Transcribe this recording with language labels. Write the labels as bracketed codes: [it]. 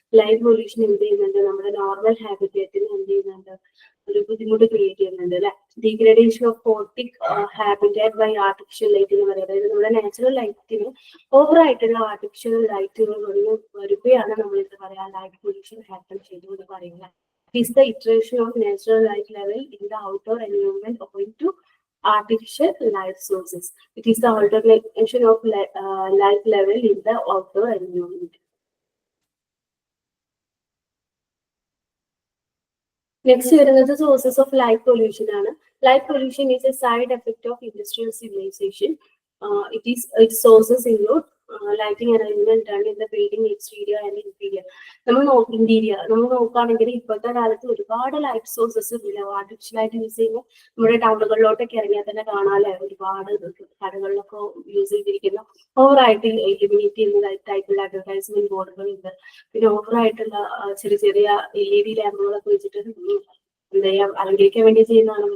[ml] Light pollution എന്ത് ചെയ്യുന്നുണ്ട്, നമ്മുടെ നോർമൽ ഹാബിറ്റേറ്റിന് എന്ത് ചെയ്യുന്നുണ്ട്, ഒരു ബുദ്ധിമുട്ട് ക്രിയേറ്റ് ചെയ്യുന്നുണ്ട് അല്ലെ. [en] degradation of photic habitat by artificial light [ml] എന്ന് പറയുന്നത്, അതായത് നമ്മുടെ നാച്ചുറൽ ലൈറ്റിന് ഓവർ ആയിട്ടുള്ള ആർട്ടിഫിഷ്യൽ ലൈറ്റുകൾ വരുമ്പോഴാണ് നമ്മൾ എന്താ പറയാ, ലൈറ്റ് പൊല്യൂഷൻ ഹാപ്പൻ ചെയ്തു എന്ന് പറയുന്നത്. [en] Is the iteration of natural light level in the outdoor environment owing to artificial light sources. It is the alternation of light level in the outdoor environment. Next [ml] വരുന്നത് [en] sources of light pollution [ml] ആണ്. [en] Light pollution is a side effect of industrial civilization. Its sources include lighting arrangement done in the building exterior and interior. [ml] നമ്മൾ നോക്കുകയാണെങ്കിൽ ഇപ്പോഴത്തെ കാലത്ത് ഒരുപാട് light sources artificial ആയിട്ട് use ചെയ്യുമ്പോൾ നമ്മുടെ ടൗണുകളിലോട്ടൊക്കെ ഇറങ്ങിയാൽ തന്നെ കാണാല്ലേ, ഒരുപാട് കടകളിലൊക്കെ യൂസ് ചെയ്തിരിക്കുന്ന ഓവറായിട്ട് ഇലിമിനേറ്റ് ചെയ്യുന്ന ടൈപ്പുള്ള അഡ്വർടൈസ്മെന്റ് ബോർഡുകൾ ഉണ്ട്. പിന്നെ ഓവറായിട്ടുള്ള ചെറിയ ചെറിയ LED ലാമ്പുകളൊക്കെ വെച്ചിട്ട് എന്താ ചെയ്യാ, അലങ്കരിക്കാൻ വേണ്ടി ചെയ്യുന്നതാണ്.